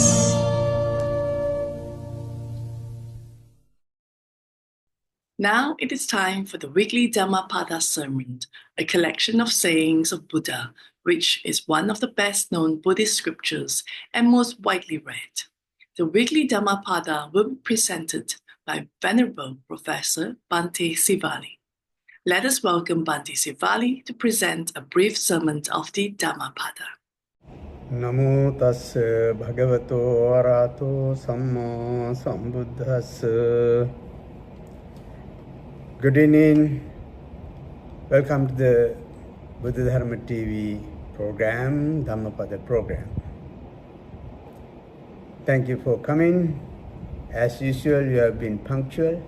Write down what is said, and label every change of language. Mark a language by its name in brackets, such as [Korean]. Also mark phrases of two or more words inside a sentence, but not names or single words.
[English] Now it is time for the weekly Dhammapada sermon, a collection of sayings of Buddha, which is one of the best-known Buddhist scriptures and most widely read. The weekly Dhammapada will be presented by Venerable Professor Bhante Sivali. Let us welcome Bhante Sivali to present a brief sermon of the Dhammapada. [Pali] Namo tassa bhagavato arahato samma sambuddhassa. [English] Good evening. Welcome to the Bdtv program, Dhammapada program. Thank you for coming. As usual, you have been punctual.